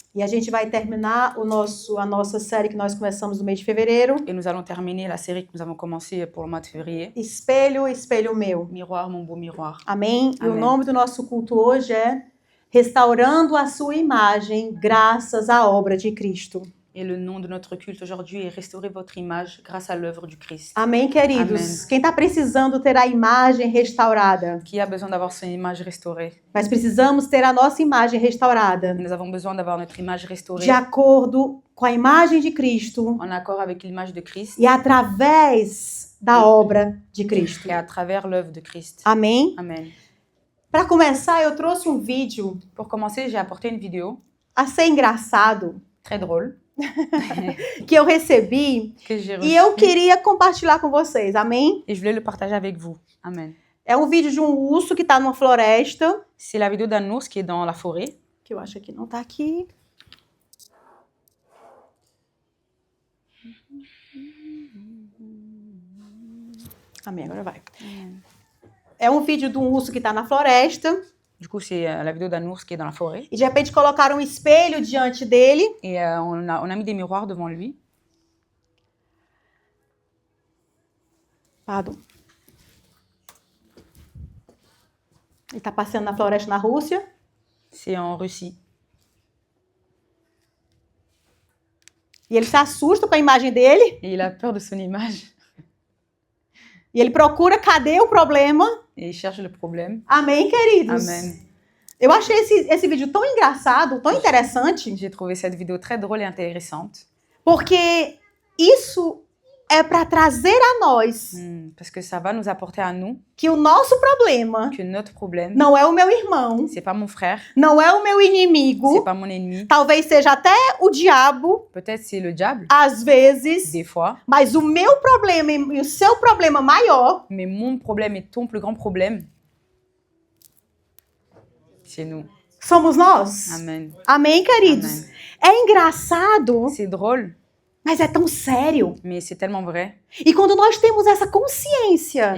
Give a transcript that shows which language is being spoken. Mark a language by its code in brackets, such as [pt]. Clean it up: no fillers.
[pt] e a gente vai terminar a nossa série que nós começamos no mês de fevereiro. [fr] et nous allons terminer la série que nous avons commencée pour le mois de février. [pt] Espelho, espelho meu. [fr] Miroir, mon beau miroir. [pt] Amém? E o Amém. nome do nosso culto hoje é Restaurando a Sua Imagem graças à obra de Cristo. [fr] Et le nom de notre culte aujourd'hui est Restaurer votre image grâce à l'œuvre du Christ. [pt] Amém, queridos? Amém. Quem está precisando ter a imagem restaurada? [fr] Qui a besoin d'avoir son image restaurée? [pt] Nós precisamos ter a nossa imagem restaurada [fr] Nous avons besoin d'avoir notre image restaurée [pt] de acordo com a imagem de Cristo [fr] en accord avec l'image de Christ [pt] e através da obra de Cristo. [fr] et à travers l'œuvre de Christ. [pt] Amém? [fr] Amen. [pt] Para começar, eu trouxe um vídeo [fr] Pour commencer, j'ai apporté une vidéo [pt] assez engraçado [fr] très drôle [pt] que eu recebi [fr] que j'ai [pt] e eu [fr] reçue [pt] queria compartilhar com vocês. Amém? [fr] et je voulais le partager avec vous. Amen. [pt] É um vídeo de um urso que está numa floresta, [fr] C'est la vidéo d'un ours qui est dans la forêt. [pt] que eu acho que não está aqui. Amém, agora vai. É um vídeo de um urso que está na floresta [fr] Du coup, c'est la vidéo d'un ours qui est dans la forêt. [pt] e de repente colocaram um espelho diante dele [fr] Et on a mis des miroirs devant lui. Pardon. [pt] Ele está passeando na floresta na Rússia. [fr] C'est en Russie. [pt] E ele se assusta com a imagem dele. [fr] Et il a peur de son image. [pt] E ele procura cadê o problema. [fr] Et il cherche le problème. [pt] Amém, queridos? [fr] Amen. [pt] Eu achei esse vídeo tão engraçado, tão interessante, [fr] J'ai trouvé cette vidéo très drôle et intéressante. [pt] porque isso é para trazer a nós [fr] Parce que ça va nous apporter à nous [pt] que o nosso problema [fr] que notre problème, [pt] não é o meu irmão, [fr] c'est pas mon frère, [pt] não é o meu [fr] c'est [pt] inimigo, [fr] pas mon ennemi. [pt] talvez seja até o diabo, [fr] Peut-être c'est le diable, [pt] às vezes, [fr] des fois. [pt] mas o meu problema e o seu problema maior [fr] Mais mon problème et ton plus grand problème, c'est nous. [pt] somos nós. [fr] Amen. [pt] Amém, queridos? [fr] Amen. [pt] É engraçado, [fr] C'est drôle, [pt] mas é tão sério. [fr] mais c'est tellement vrai. [pt] E quando nós temos essa consciência,